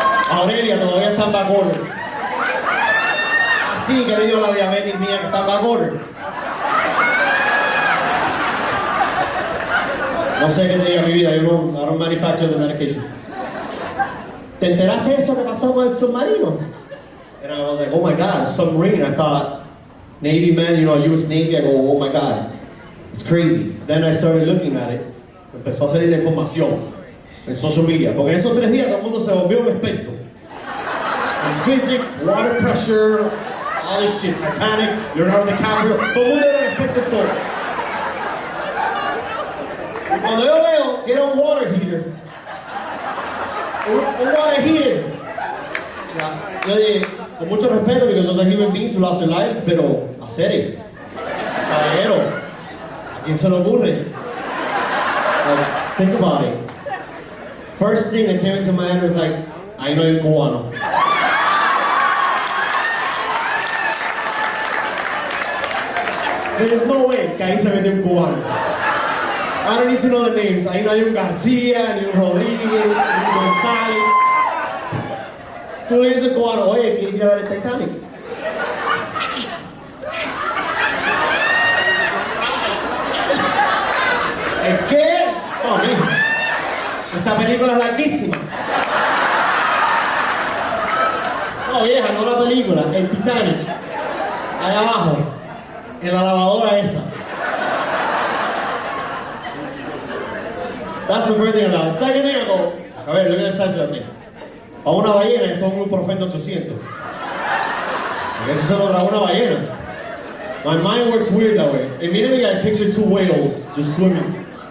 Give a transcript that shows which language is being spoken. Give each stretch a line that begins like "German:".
Spanish: Aurelia todavía está en backorder. Así que le digo a la diabetes mía que está en backorder. No sé qué te diga mi vida,
English: I don't manufacture the medication.
Spanish: ¿Te enteraste de eso que pasó con el submarino?
English: And I was like, oh my God, a submarine. I thought, Navy man, US Navy. I go, oh my God, it's crazy. Then I started looking at it.
Spanish: Empezó a salir la información en social media. Porque en esos 3 días todo el mundo se volvió un experto.
English: En physics, water pressure, all this shit, Titanic, Leonardo DiCaprio.
Spanish: Todo el mundo era un experto en todo. Y cuando yo veo que era un water heater, un water heater, yo dije, con mucho respeto, porque
English: those are human beings who lost their lives,
Spanish: pero a serio, caballero, ¿a quién se le ocurre?
English: Like, think about it. First thing that came into my head was like,
Spanish: ahí no hay un cubano.
English: There's no way
Spanish: que ahí se mete un cubano.
English: I don't need to know the names.
Spanish: Ahí no hay un García, ni un Rodríguez, ni un González. Tú le dices al cubano, oye, ¿quieres ir a ver el Titanic? ¿El qué? No, mijo. Esa película es larguísima. No, vieja, no la película, el Titanic. Allá abajo, en la lavadora esa.
English: That's the first thing I thought. Second thing I go,
Spanish: a ver,
English: look at the size of that thing.
Spanish: A una ballena, eso es un Ibuprofeno 800. Porque eso se lo grabó una ballena.
English: My mind works weird that way. Immediately I picture 2 whales just swimming.